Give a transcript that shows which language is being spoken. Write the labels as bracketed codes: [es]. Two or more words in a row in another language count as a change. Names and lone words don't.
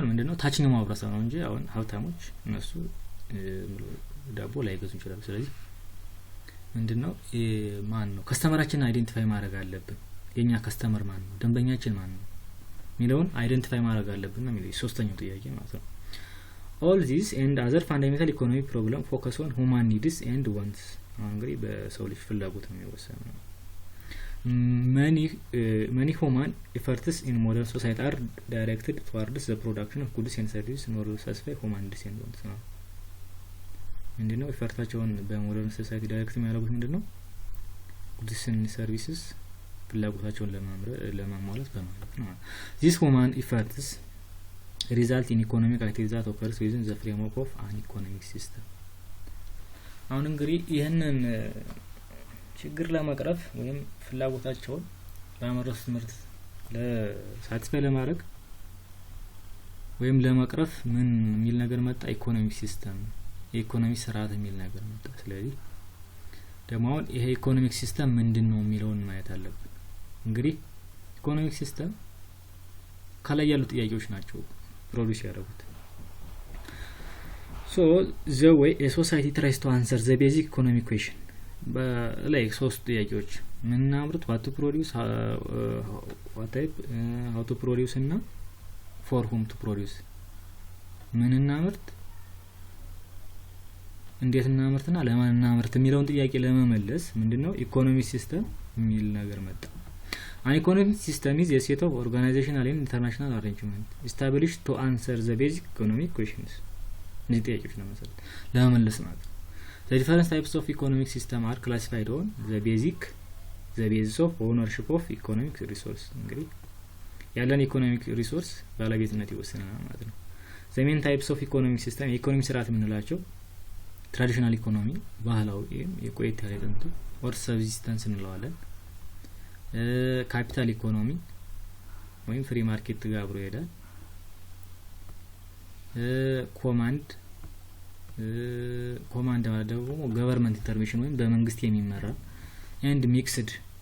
[am] ምንድነው ታችኛው ማህበረሰብ ነው እንጂ አሁን ሀብታሞች እነሱ ዳቦ ላይገዙ ይችላሉ። ስለዚህ ምንድነው ማን ነው ከስተመራችንን አይደንቲፋይ ማድረግ አለብን። የኛ ከስተመር ማን ነው ደንበኛችን ማን ነው ሚለውን አይደንቲፋይ ማድረግ አለብን ነው የሚለው ሶስተኛው ጥያቄ ማለት ነው። [en] all these and other fundamental economic problem focus on human needs and wants። [am] እንግዲህ በሰው ልጅ ፍላጎት ነው የሚወሰነው። [en] many human efforts in modern society are directed towards the production of goods and services in order to satisfy human needs and wants [am] ነው። ምንድነው ኢፈርታቸውን [en] modern society [am] ዳይሬክት የሚያደርጉት ምንድነው [en] goods and services [am] ፍላጎታቸውን ለማሟላት በማለት ነው። [en] this human efforts result in economic activity that occurs within the framework of an economic system። [am] አሁን እንግዲህ ይሄንን ችግር ለማቅረፍ ወይም ፍላጎታቸውን በአመረስ ምርት ለሳቲስፋይ ለማድረግ ወይም ለማቅረፍ ምን የሚል ነገር መጣ? [en] economic system [am] የኢኮኖሚ ስርዓት የሚል ነገር መጣ። ስለዚህ ደግሞ አሁን ይሄ [en] economic system [am] ምንድነው የሚለውን ማየት አለብን። እንግዲህ [en] economic system [am] ከላይ ያሉ ጥያቄዎች ናቸው ፕሮዲዩስ ያደርጉት። [en] so the way a society tries to answer the basic economic question like [am] ሶስት ጥያቄዎች ምንናምርት [en] what to produce what type how to produce እና for whom to produce ምንናምርት [am] እንዴት እናምርትና ለማን እናምርት የሚለውን ጥያቄ ለመመለስ ምንድነው [en] economic system [am] የሚል ነገር መጣ። [en] an economic system is a set of organizational and international arrangements established to answer the basic economic questions። [am] እነዚህ ጥያቄዎች ነው መሰለኝ ለመመለስ ማለት ነው። [en] the different types of economic system are classified on the basis of ownership of economic resource። [am] እንግዲህ ያለን [en] economic resource [am] ባለቤትነት ይወሰናል ማለት ነው። [en] the main types of economic system [am] የኢኮኖሚ ስርዓት የምንላቸው [en] traditional economy [am] ባህላዊ የቆየት ያለ ጥንቱ [en] or subsistence እንለዋለን። capital economy [am] ወይም [en] free market [am] ጋር አብሮ ይሄዳል። ኮማንድ ማለት ደግሞ [en] government intervention [am] ወይም በመንግስት የሚመራ [en] and mixed